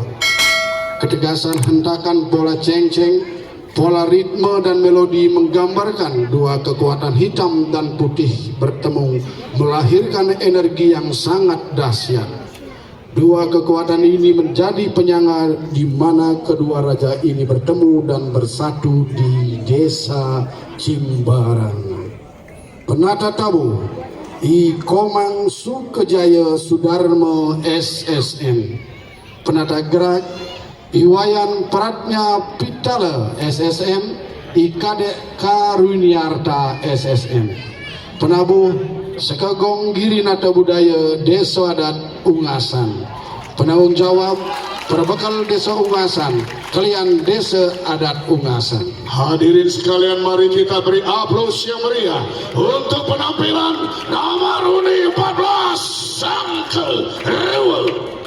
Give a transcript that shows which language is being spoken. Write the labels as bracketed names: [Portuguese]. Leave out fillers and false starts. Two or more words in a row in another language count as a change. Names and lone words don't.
[Indonesian] Ketegasan hentakan pola ceng-ceng, pola ritme dan melodi menggambarkan dua kekuatan hitam dan putih bertemu, melahirkan energi yang sangat dahsyat. Dua kekuatan ini menjadi penyangga di mana kedua raja ini bertemu dan bersatu di desa Jimbaran. Penata tabu I Komang Sukejaya Sudarmo SSN. Penata gerak Iwayan Pratnya Pitala SSN, I Kadek Karuniarta SSN. Penabuh Sekogong Girinate Budaya Desa Adat Ungasan. Penanggung jawab Perbekal Desa Ungasan, kalian Desa Adat Ungasan. Hadirin sekalian, mari kita beri aplaus yang meriah untuk penampilan nomor undi 14 Sangkeruwe.